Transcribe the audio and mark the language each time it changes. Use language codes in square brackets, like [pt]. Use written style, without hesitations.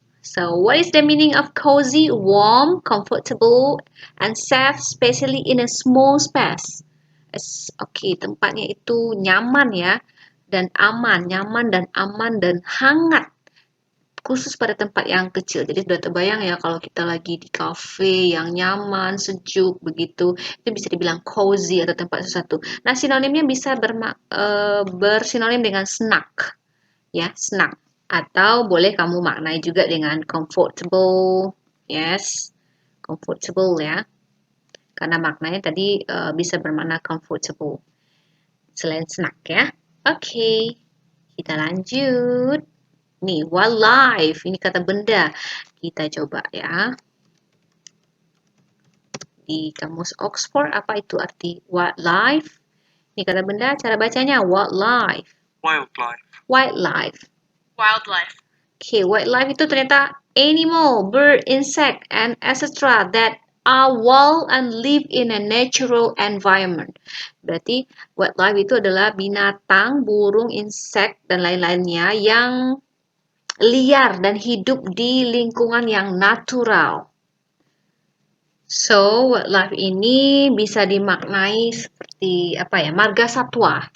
[en] So, what is the meaning of cozy? Warm, comfortable, and safe, especially in a small space. [id] Oke, tempatnya itu nyaman ya, dan aman. Nyaman dan aman dan hangat. Khusus pada tempat yang kecil. Jadi sudah terbayang ya kalau kita lagi di cafe yang nyaman, sejuk begitu, itu bisa dibilang cozy atau tempat sesuatu. Nah, sinonimnya bisa bersinonim dengan snug, ya, snug. Atau boleh kamu maknai juga dengan comfortable, yes, comfortable ya. Karena maknanya tadi bisa bermakna comfortable. Selain snug ya. Oke, kita lanjut. Nih, wildlife. Ini kata benda. Kita coba ya. di kamus Oxford. Apa itu arti wildlife? Ini kata benda, cara bacanya wildlife. [en] Wildlife. Wildlife. Wildlife. Okay, wildlife [id] itu ternyata [en] animal, bird, insect, and etc. that are wild and live in a natural environment. [id] Berarti wildlife itu adalah binatang, burung, insek, dan lain-lainnya yang liar dan hidup di lingkungan yang natural. So, wildlife ini bisa dimaknai seperti apa ya, marga satwa.